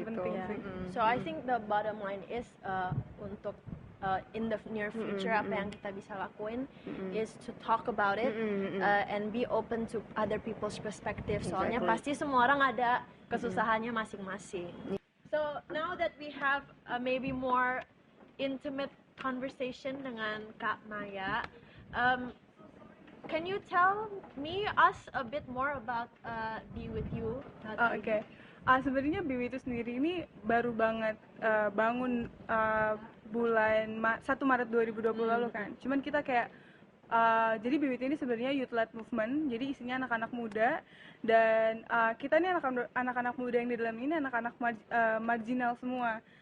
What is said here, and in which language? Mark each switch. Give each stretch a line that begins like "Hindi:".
Indonesian: gitu. penting sih.
English: So I think the bottom line is
Indonesian: untuk
English: in the near future
Indonesian: apa yang kita bisa lakuin
English: is to talk about it and be open to other people's perspective.
Indonesian: Soalnya
English: Exactly.
Indonesian: pasti semua orang ada kesusahannya masing-masing.
English: So now that we have maybe more intimate conversation dengan Kak Maya, can you tell us a bit more about Be With You?
Indonesian: Oke. Sebenarnya Biwi itu sendiri ini baru banget bangun bulan 1 Maret 2020 lalu kan. Cuman kita kayak jadi Biwi ini sebenarnya youth-led movement. Jadi isinya anak-anak muda, dan kita ini anak-anak muda yang di dalam ini anak-anak marginal semua.